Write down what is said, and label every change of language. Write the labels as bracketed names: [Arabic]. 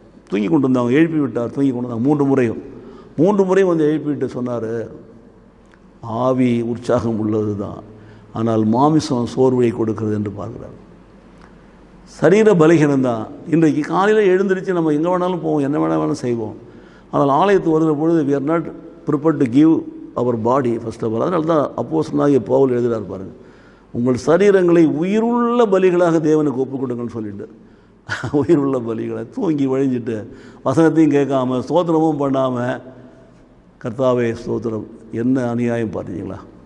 [Tamil] தூங்கி கொண்டு வந்தாங்க, எழுப்பி விட்டார். தூங்கி கொண்டு வந்தாங்க 3 முறையும் வந்து எழுப்பிவிட்டு சொன்னார், ஆவி உற்சாகம் உள்ளது தான், ஆனால் மாமிசம் சோர்வை கொடுக்கிறது என்று பார்க்குறார். சரீர பலகீனம் தான். இன்றைக்கு காலையில் எழுந்திரிச்சு நம்ம எங்கே வேணாலும் போவோம், என்ன வேணாலும் செய்வோம். ஆனால் ஆலயத்துக்கு வருகிற பொழுது [English] we are not prepared to give our body first of all. [Tamil] அதனால தான் அப்போஸ்தலனாகிய பவுல் எழுதுகிறார் பாருங்கள், உங்கள் சரீரங்களை உயிருள்ள பலிகளாக தேவனுக்கு ஒப்புக் கொடுங்கன்னு சொல்லிட்டு, உயிருள்ள பலிகளை தூங்கி வழிஞ்சிட்டு வசனத்தையும் கேட்காம ஸ்தோத்திரமும் பண்ணாமல், கர்த்தாவே ஸ்தோத்திரம், என்ன அநியாயம் பார்த்தீங்களா?